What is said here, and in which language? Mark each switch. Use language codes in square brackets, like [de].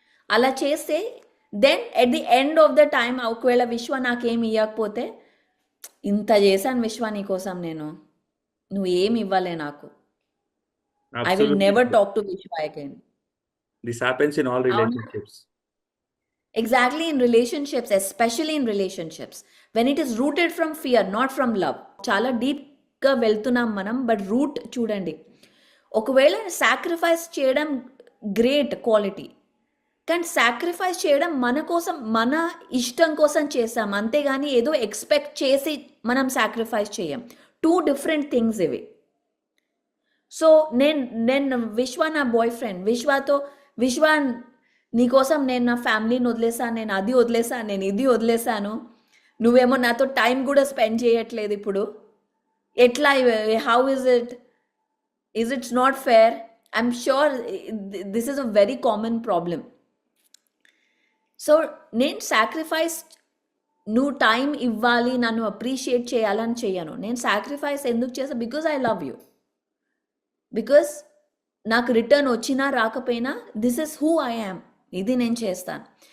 [te] అలా చేస్తే [en] then at the end of the time, [te] ఒకవేళ విశ్వ నాకేమి ఇవ్వకపోతే, ఇంత చేశాను విశ్వ నీకోసం, నువ్వు ఏమి ఇవ్వలే నాకు, [en] I will never talk to Vishwa again. This happens in all relationships. Exactly, in relationships, especially in relationships, when it is rooted from fear, not from love. [te] చాలా డీప్గా వెళ్తున్నాం మనం, [en] but root [te] చూడండి. ఒకవేళ సాక్రిఫైస్ చేయడం గ్రేట్ క్వాలిటీ, కానీ sacrifice చేయడం మన కోసం, మన ఇష్టం కోసం చేస్తాం, అంతేగాని ఏదో ఎక్స్పెక్ట్ చేసి మనం సాక్రిఫైస్ చేయం. 2 డిఫరెంట్ థింగ్స్ ఇవి. సో నేను విశ్వ నా బాయ్ ఫ్రెండ్, విశ్వ నీకోసం నేను నా ఫ్యామిలీని వదిలేసాను, నేను అది వదిలేసాను, నేను ఇది వదిలేసాను, నువ్వేమో నాతో టైం కూడా స్పెండ్ చేయట్లేదు ఇప్పుడు, ఎట్లా, [en] How is it not fair? I'm sure this is a very common problem. [te] So నేను సాక్రిఫైస్, నువ్వు టైం ఇవ్వాలి, నన్ను అప్రిషియేట్ చేయాలని చేయను. నేను సాక్రిఫైస్ ఎందుకు చేస్తా? [en] Because I love you. [te] Because నాకు రిటర్న్ వచ్చినా రాకపోయినా [en] this is who I am, [te] ఇది నేను చేస్తాను.